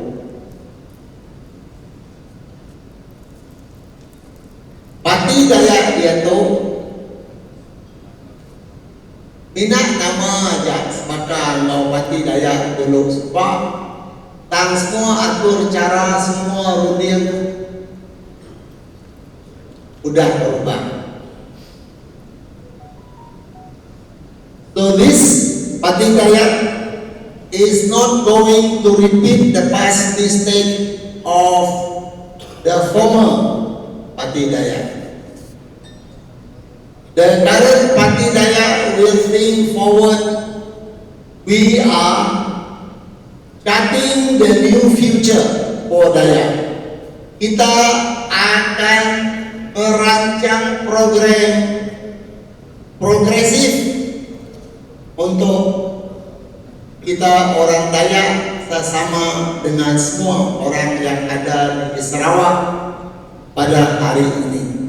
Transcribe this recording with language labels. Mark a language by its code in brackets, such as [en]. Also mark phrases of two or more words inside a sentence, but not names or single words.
[iba] Pati Dayak dia tu minat nama aja sebakal mau Pati Dayak Dolong Sumba, tang semua atur cara semua rutin udah berubah. [en] So this Pati Dayak is not going to repeat the past mistake of the former Pati Dayak. The current Pati Dayak will think forward. We are cutting the new future for Dayak. [ms] Kita akan merancang program progresif untuk kita orang Dayak sesama dengan semua orang yang ada di Sarawak pada hari ini.